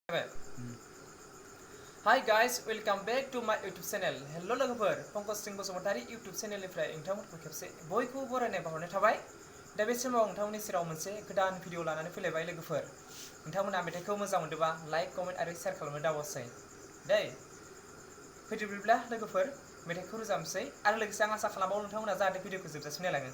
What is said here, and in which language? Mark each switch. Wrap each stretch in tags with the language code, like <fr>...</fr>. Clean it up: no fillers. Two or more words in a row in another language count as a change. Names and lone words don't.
<en>Hi guys, welcome back to my YouTube channel.</en> <brx>Hello लोगोफोर, पंकज बसुमतारी YouTube चेनेलनिफ्राय नोंथांमोनखौ खेबसे बयखौबो बरायनाय बावहरनाय थाबाय। दा बे समाव नोंथांमोननि सेराव मोनसे गोदान भिडिअ लानानै फैलायबाय लोगोफोर। नोंथांमोना मेथाइखौ मोजां मोनदोंबा लाइक, कमेन्ट आरो शेयार खालामनो दाबावसै। दै फैदो बिदिब्ला लोगोफोर मेथाइखौ रोजाबनोसै आरो लोगोसे आं आसा खालामबावो नोंथांमोना जाहाथे भिडिअखौ जोबजासिम नायलाङो।</brx>